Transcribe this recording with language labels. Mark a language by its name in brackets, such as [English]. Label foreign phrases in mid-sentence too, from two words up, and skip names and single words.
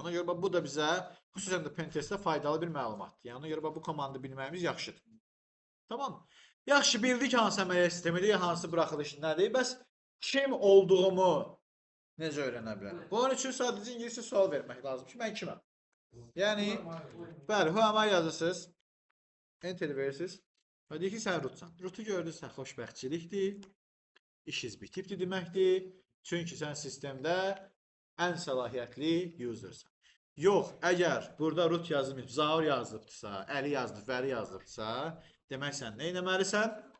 [Azerbaijani] Ona görə bu da bizə xüsusən də pentestdə faydalı bir məlumatdır. Yəni ona görə bu komandı bilməyimiz yaxşıdır. Tamam. Yaxşı, bildik hansı əməliyyat sistemidir, hansı buraxılış nədir. Bəs kim olduğumu necə öyrənə bilərəm? Bunun üçün sadəcə ingiliscə sual vermək lazım ki, mən kiməm? Yəni, bəli, [English] who am I yazırsınız. [Azerbaijani] Enter verirsiniz. Və deyir ki, sən rootsan. Rootu gördünsə xoşbəxtçilikdir. İşiniz bitibdir deməkdir. Çünki sən sistemdə ən səlahiyyətli usersan. Yox, əgər burada root yazılmayıb, Zaur yazılıbdırsa, Əli yazılıb, Vəli yazılıbdırsa, demək sən nə etməlisən?